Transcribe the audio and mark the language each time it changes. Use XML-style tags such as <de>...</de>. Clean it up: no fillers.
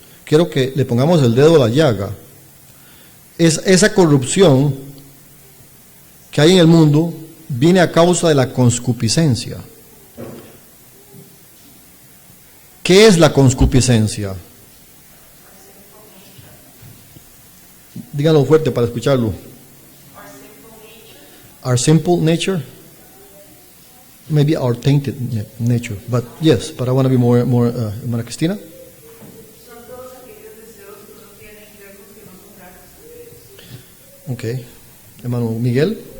<es>Quiero que le pongamos el dedo a la llaga. Es esa corrupción que hay en el mundo viene a causa de la concupiscencia. ¿Qué es la concupiscencia? Díganlo fuerte para escucharlo.</es> <en>Our simple nature? Maybe our tainted nature, but yes, but I want to be more, hermana Cristina.</en> <es>Son todos aquellos deseos que uno tiene internos que no son gratos a Dios.</es> <en>Okay, hermano Miguel.</en>